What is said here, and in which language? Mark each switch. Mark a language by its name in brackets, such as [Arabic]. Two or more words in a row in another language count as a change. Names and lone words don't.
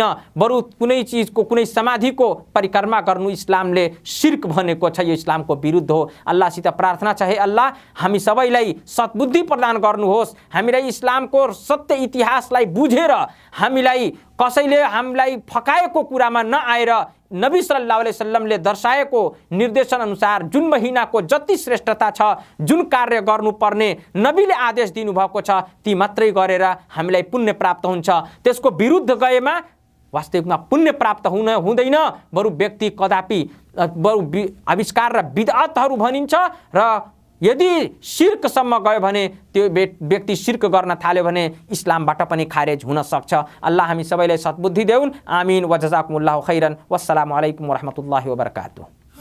[Nepali] बरु कुनै चिजको कुनै समाधिको परिक्रमा गर्नु इस्लामले शिर्क भनेको छ। यो इस्लामको विरुद्ध हो। अल्लाहसित प्रार्थना छ, हे अल्लाह हामी सबैलाई सद्बुद्धि प्रदान गर्नुहोस्। हामीलाई इस्लामको सत्य इतिहासलाई बुझेर कसैले हामीलाई फकाएको कुरामा नआएर नबी [Arabic] صلى الله عليه وسلم [Nepali] दर्शाएको निर्देशन अनुसार जुन महिनाको जति श्रेष्ठता छ, जुन कार्य गर्नुपर्ने नबीले आदेश दिनुभएको छ, ती मात्रै गरेर हामीलाई पुण्य प्राप्त हुन्छ। त्यसको विरुद्ध गएमा वास्तविकमा पुण्य प्राप्त हुँदैन, बरु व्यक्ति कदापि आविष्कार र बिदअतहरू भनिन्छ। र यदि शिर्कसम्म गयो भने त्यो व्यक्ति शिर्क गर्न थाल्यो भने इस्लामबाट पनि खारेज हुन सक्छ। अल्लाह हामी सबैलाई सद्बुद्धि देऊन्। [Arabic] آمين وجزاكم الله خيرا. والسلام عليكم ورحمة الله وبركاته.